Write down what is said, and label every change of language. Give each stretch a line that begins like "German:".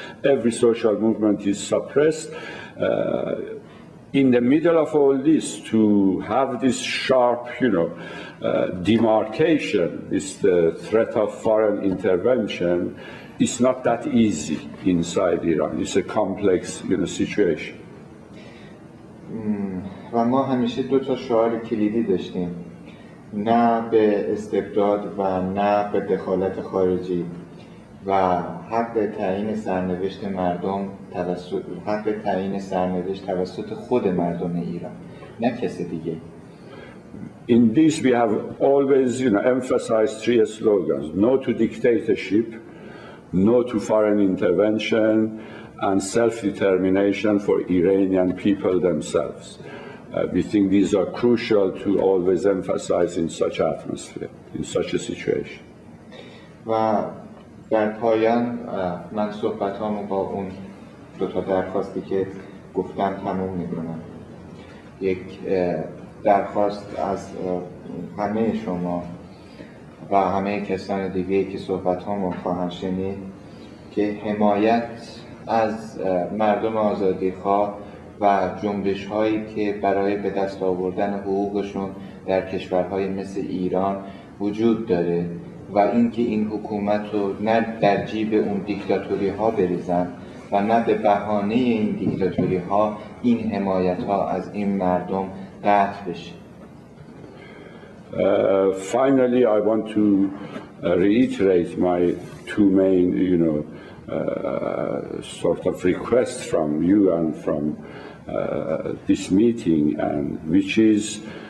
English: Every social movement is suppressed. In the middle of all this, to have this sharp, demarcation, this threat of foreign intervention, is not that easy inside Iran. It's a complex, situation.
Persian: و ما همیشه دو تا شعار کلیدی داشتیم، نه به استبداد و نه به دخالت خارجی و حق تعیین سرنوشت توسط خود مردم ایران، نه کسی دیگه.
English: In this we have always emphasized three slogans: no to dictatorship, no to foreign intervention, and self-determination for Iranian people themselves. We think these are crucial to always emphasize in such atmosphere, in such a situation.
Persian: و در پایان من صحبتامو با اون دو تا درخواستی که گفتم تموم میکنم. یک درخواست از همه شما و همه کسان دیگه که صحبتامو خواهند شنید که حمایت از مردم آزادیخواه و جنبش هایی که برای به دست آوردن حقوقشون در کشورهای مثل ایران وجود داره و اینکه این حکومت رو نه در جیب اون دیکتاتوری ها بریزن و نه به بهانه این دیکتاتوری ها این حمایت ها از این مردم قطع بشه.
English: Finally, I want to reiterate my two main, sort of requests from you and from this meeting, and which is